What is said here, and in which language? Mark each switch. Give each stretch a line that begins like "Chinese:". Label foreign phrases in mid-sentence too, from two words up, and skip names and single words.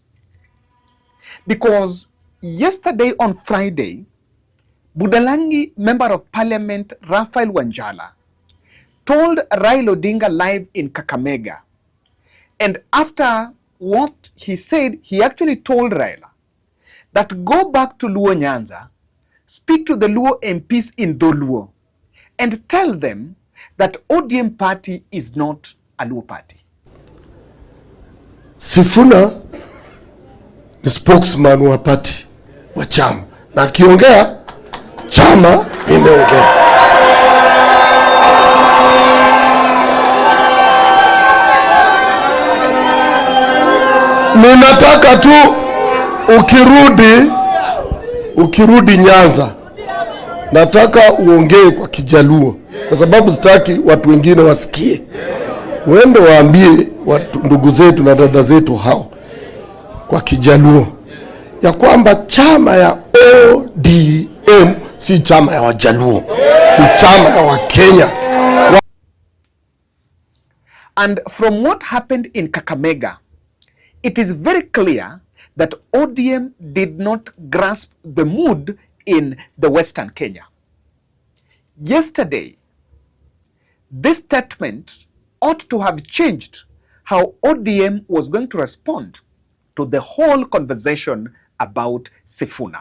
English: Because yesterday on Friday, Budalangi Member of Parliament Raphael Wanjala told Raila Odinga live in Kakamega, and after what he said, he actually told Raila that go back to Luo Nyanza, speak to the Luo MPs in Doluo, and tell them that ODM party is not a Luo party.
Swahili: Sifuna ni spokesman wa party wa chama, na akiongea chama imeongea. Ninataka tu ukirudi Nyanza, nataka uongee kwa Kijaluo kwa sababu sitaki watu wengine wasikie. Uende waambie watu, ndugu zetu na dada zetu hao kwa Kijaluo ya kwamba chama ya ODM si chama ya Wajaluo, ni chama ya Wakenya.
English: And from what happened in Kakamega, it is very clear that ODM did not grasp the mood in the Western Kenya. Yesterday, this statement ought to have changed how ODM was going to respond to the whole conversation about Sifuna.